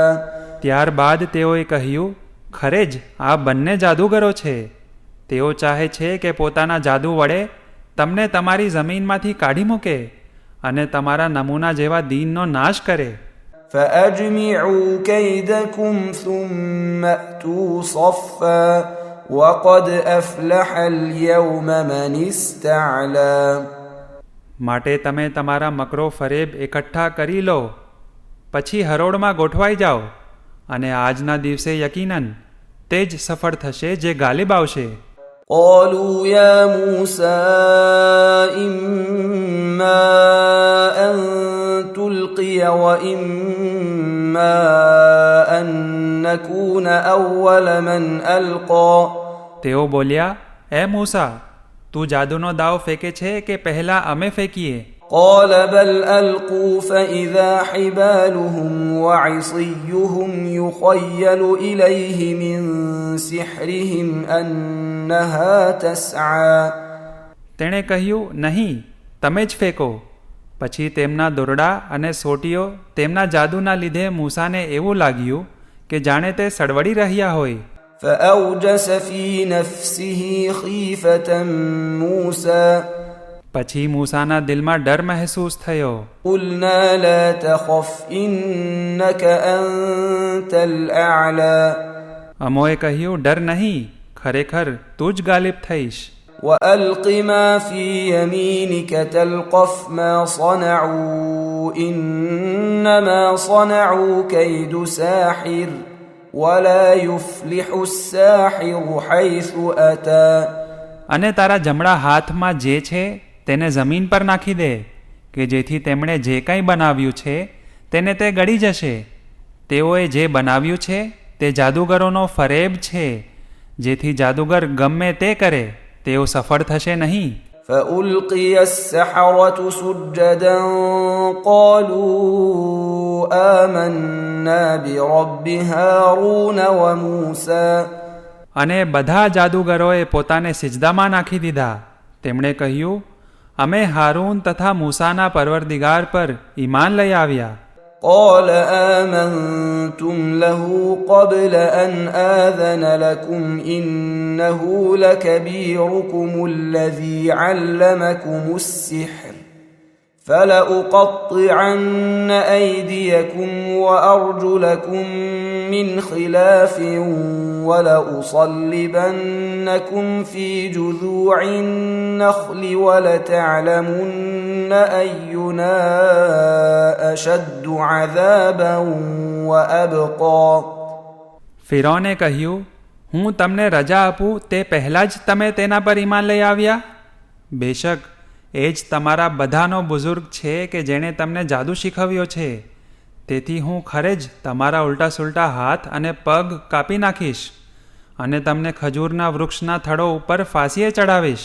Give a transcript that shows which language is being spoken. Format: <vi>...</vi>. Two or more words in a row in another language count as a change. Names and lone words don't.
<gu>ત્યારબાદ તેઓએ કહ્યું, ખરે જ આ બંને જાદુગરો છે. તેઓ ચાહે છે કે પોતાના જાદુ વડે તમને તમારી જમીનમાંથી કાઢી મૂકે અને તમારા નમૂના જેવા દીનનો નાશ કરે.</gu> <ar>فأجمعوا كيدكم ثم أتوا صفا وقد أفلح اليوم من استعلى.</ar> <gu>માટે તમે તમારા મકરો ફરેબ એકઠા કરી લો, પછી હરોળમાં ગોઠવાઈ જાઓ, અને આજના દિવસે યકીનન તે જ સફળ થશે જે ગાલિબ આવશે.</gu> <ar>قالوا يا موسى إما أن تلقي وإما أن نكون أول من ألقى.</ar> <gu>તેઓ બોલ્યા, એ મૂસા, તું જાદુનો દાવ ફેંકે છે કે પહેલા અમે ફેંકીએ?</gu> <ar>قال بل ألقوا فإذا حبالهم وعصيهم يخيل إليه من سحرهم أنها تسعى.</ar> <gu>તેણે કહ્યું, નહીં, તમે જ ફેંકો. પછી તેમના દોરડા અને સોટીઓ તેમના જાદુના લીધે મૂસાને એવું લાગ્યું કે જાણે તે સળવળી રહ્યા હોય.</gu> <ar>فأوجس في نفسه خيفة موسى.</ar> <gu>પછી મૂસાના દિલમાં ડર મહેસૂસ થયો.</gu> <ar>قلنا لا تخف إنك أنت الأعلى.</ar> <gu>અમોએ કહ્યું, ડર નહીં, ખરેખર તું જ ગાલિબ થઈશ.</gu> <ar>وألق ما في يمينك تلقف ما صنعوا إنما صنعوا كيد ساحر ولا يفلح الساحر حيث أتى.</ar> <gu>અને તારા જમણા હાથમાં જે છે તેને જમીન પર નાખી દે, કે જેથી તેમણે જે કંઈ બનાવ્યું છે તેને તે ગળી જશે. તેઓએ જે બનાવ્યું છે તે જાદુગરોનો ફરેબ છે, જેથી જાદુગર ગમે તે કરે તેઓ સફળ થશે નહીં.</gu> <ar>فألقي السحرة سجدا قالوا آمنا برب هارون وموسى.</ar> <gu>અને બધા જાદુગરોએ પોતાને સિજદામાં નાખી દીધા. તેમણે કહ્યું, અમે હારૂન તથા મૂસાના પરવરદિગાર પર ઈમાન લઈ આવ્યા.</gu> <ar>قال آمنتم له قبل أن آذن لكم إنه لكبيركم الذي علمكم السحر فلأقطعن أيديكم وأرجلكم من خلاف ولأصلبنكم في جذوع النخل ولتعلمن أينا أشد عذابا وأبقى.</ar> <gu>ફિરૌને કહ્યું, હું તમને રજા આપું તે પહેલાં જ તમે તેના પર ઈમાન લઈ આવ્યા? બેશક એ જ તમારા બધાનો બુઝુર્ગ છે કે જેણે તમને જાદુ શીખવ્યો છે. તેથી હું ખરે જ તમારા ઉલટા સુલટા હાથ અને પગ કાપી નાખીશ અને તમને ખજૂરના વૃક્ષના થડો ઉપર ફાંસીએ ચડાવીશ.</gu>